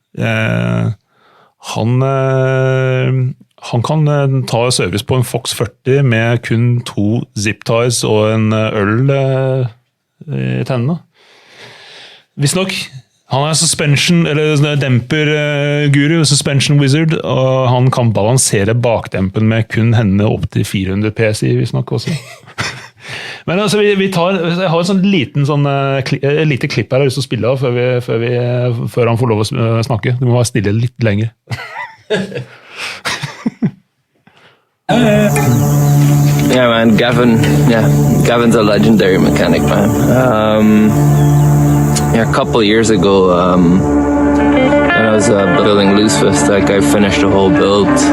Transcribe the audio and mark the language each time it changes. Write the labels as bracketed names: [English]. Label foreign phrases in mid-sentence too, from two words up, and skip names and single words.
[Norwegian] Han kan ta service på en Fox 40 med kun 2 zip-ties og en øl i tennene. Visstnok. Han suspension, eller demper-guru, [English] suspension wizard, [Norwegian] og han kan balansere bakdempen med kun hendene opp til 400 PSI, visstnok også. Men altså, jeg har en sånn lite klipp her jeg har lyst til å spille av før han får lov å snakke. Du må bare stille litt lenger. [English] Yeah, man, Gavin's a legendary mechanic, man. A couple of years ago, when I was building Loose Fist, I finished a whole build.